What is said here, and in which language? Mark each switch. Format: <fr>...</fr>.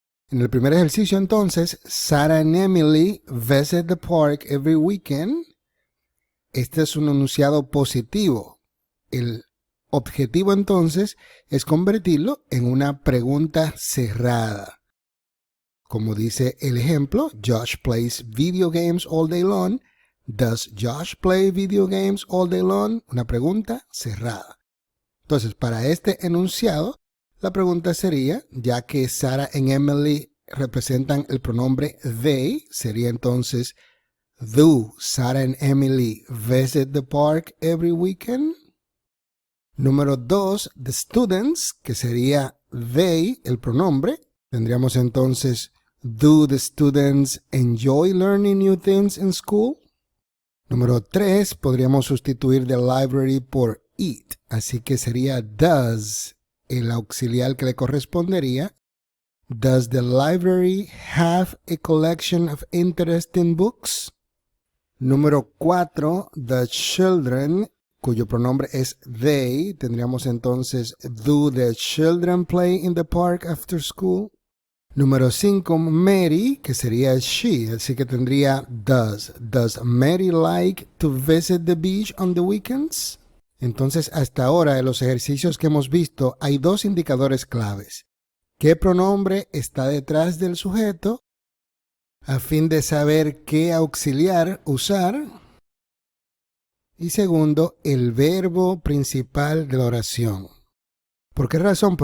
<es>En el primer ejercicio entonces,</es> <en>Sarah and Emily visit the park every weekend.</en> <es>Este es un enunciado positivo. El objetivo entonces es convertirlo en una pregunta cerrada. Como dice el ejemplo,</es> <en>Josh plays video games all day long. Does Josh play video games all day long?</en> <es>Una pregunta cerrada. Entonces, para este enunciado, la pregunta sería, ya que Sarah y Emily representan el pronombre they, sería entonces,</es> <en>Do Sarah and Emily visit the park every weekend?</en> <es>Número 2, the students, que sería they, el pronombre. Tendríamos entonces,</es> <en>do the students enjoy learning new things in school?</en> <es>Número 3, podríamos sustituir the library por it, así que sería does, el auxiliar que le correspondería.</es> <en>Does the library have a collection of interesting books? Número 4, the children,</en> <es>cuyo pronombre es</es> <en>they,</en> <es>tendríamos entonces,</es> <en>do the children play in the park after school?</en> <es>Número 5, Mary, que sería she, así que tendría does.</es> <en>Does Mary like to visit the beach on the weekends?</en> <es>Entonces, hasta ahora, en los ejercicios que hemos visto, hay dos indicadores claves. ¿Qué pronombre está detrás del sujeto? A fin de saber qué auxiliar usar. Y segundo, el verbo principal de la oración. ¿Por qué razón?</es>